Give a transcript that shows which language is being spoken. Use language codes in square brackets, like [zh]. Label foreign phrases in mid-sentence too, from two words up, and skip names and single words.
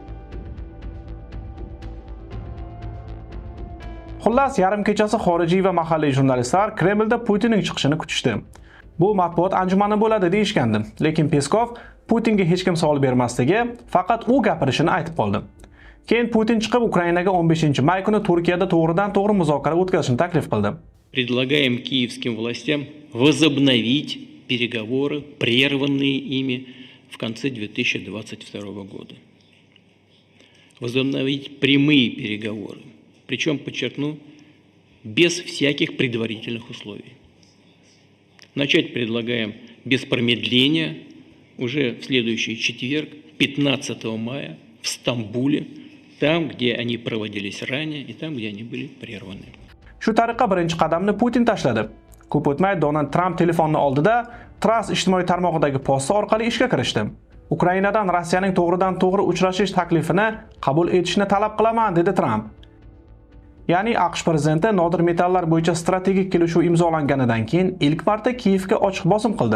[uz] Xullas, yarim kechasi xorijiy va mahalliy jurnalistlar Kremlda Putinning chiqishini kutishdi. Bu matbuot anjumani bo'ladi deyishgandi, lekin Peskov Putinga hech kim savol bermasligi, faqat u gapirishini aytib qoldi. Keyin Putin chiqib Ukrainaga 15 may kuni Turkiyada to'g'ridan-to'g'ri muzokara o'tkazishni taklif qildi. [ru] Предлагаем киевским властям возобновить переговоры, прерванные ими в конце 2022 года. Возобновить прямые переговоры, причем, подчеркну, без всяких предварительных условий. Начать предлагаем без промедления уже в следующий четверг, 15 мая, в Стамбуле, там, где они проводились ранее и там, где они были прерваны. [uz] Shu tariqa birinchi qadamni Putin tashladi. Ko'p o'tmay Donald Trump telefonni oldida Truss ijtimoiy tarmog'idagi posti orqali ishga kirishdi. Ukrainadan Rossiyaning to'g'ridan-to'g'ri uchrashish taklifini qabul etishni talab qilaman, dedi Trump. Ya'ni AQSh prezidenti nodir metallar bo'yicha strategik kelishuv imzolanganidan keyin ilk marta Kiyevga ochiq bosim qildi.